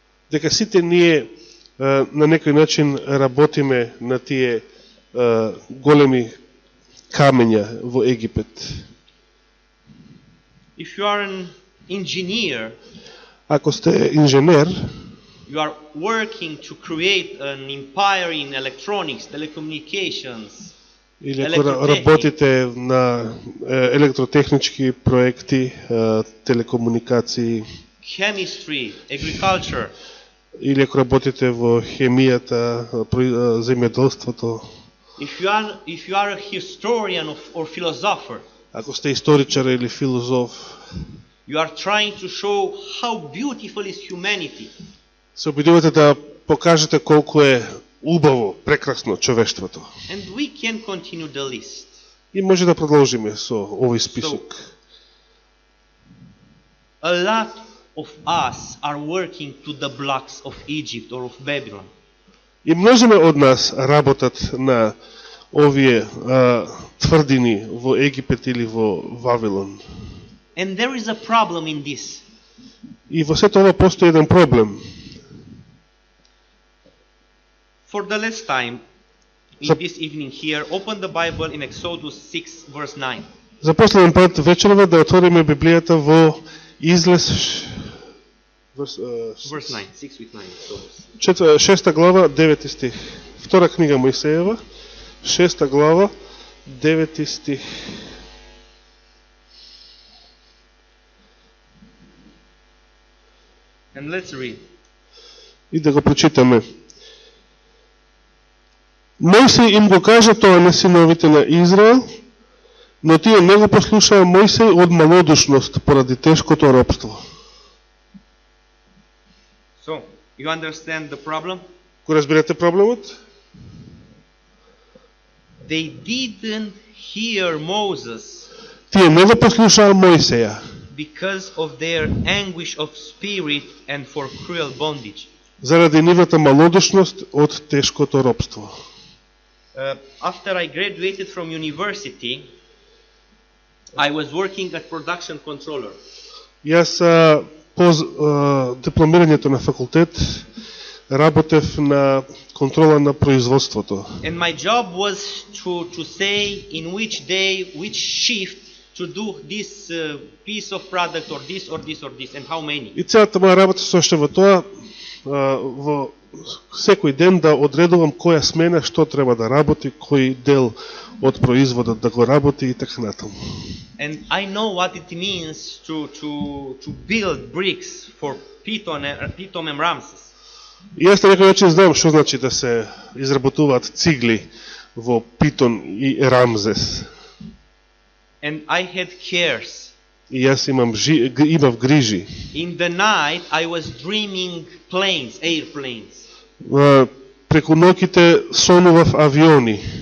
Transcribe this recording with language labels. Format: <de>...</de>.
<mk>дека сите ние на некој начин работиме на тие големи камења во Египет.</mk> <en>If you are an engineer,</en> <mk>Ако сте инженер,</mk> <en>you are working to create an empire in electronics, telecommunications,</en> <mk>или ако работите на електротехнички проекти, телекомуникации,</mk> <en>chemistry, agriculture,</en> <mk>или ако работите во хемијата, земјоделството,</mk> <en>if you are a historian or philosopher,</en> <mk>ако сте историчар или филозоф,</mk> <en>you are trying to show how beautiful is humanity.</en> <mk>се обидувате да покажете колку е убаво, прекрасно човештвото.</mk> <en>And we can continue the list.</en> <mk>И може да продолжиме со овој список.</mk> <en>A lot of us are working to the blocks of Egypt or of Babylon.</en> <mk>И мнозиме од нас работат на овие тврдини во Египет или во Вавилон.</mk> <en>And there is a problem in this.</en> <mk>И во сето ова постои еден проблем.</mk> <en>For the last time, in this evening here, open the Bible in Exodus 6 verse 9.</en> <mk>За последен пат вечерва да отвориме Библијата во Излез</mk> <en>Verse 9, 6 with 9. Exodus.</en> <mk>6 глава, 9 стих. Втора книга Мојсеева, 6 глава, 9 стих.</mk> <en>And let's read.</en> <mk>И да го прочитаме. Мојсей им го кажа тоа на синовите на Израел, но тие не го послушаа Мојсей од малодушност поради тешкото робство.</mk> <en>So, you understand the problem?</en> <mk>Го разбирате проблемот?</mk> <en>They didn't hear Moses</en> <mk>Тие не го послушаа Мојсеја</mk> <en>because of their anguish of spirit and for cruel bondage.</en> <mk>заради нивната малодушност од тешкото робство.</mk> <en>After I graduated from university, I was working as production controller.</en> <mk>Јас по дипломирањето на факултет работев на контрола на производството.</mk> <en>And my job was to say in which day, which shift to do this piece of product or this or this or this and how many.</en> <mk>И целата моја работа се состои во тоа, во секој ден да одредувам која смена што треба да работи, кој дел од производот да го работи и така натаму.</mk> <en>And I know what it means to build bricks for Pithom and Ramses.</en> <mk>И јас на некој начин знам што значи да се изработуваат цигли во Питон и Рамзес.</mk> <en>And I had cares.</en> <mk>И јас имав грижи.</mk> <en>In the night I was dreaming planes, airplanes.</en> <mk>Преку ноќите сонував авиони.</mk>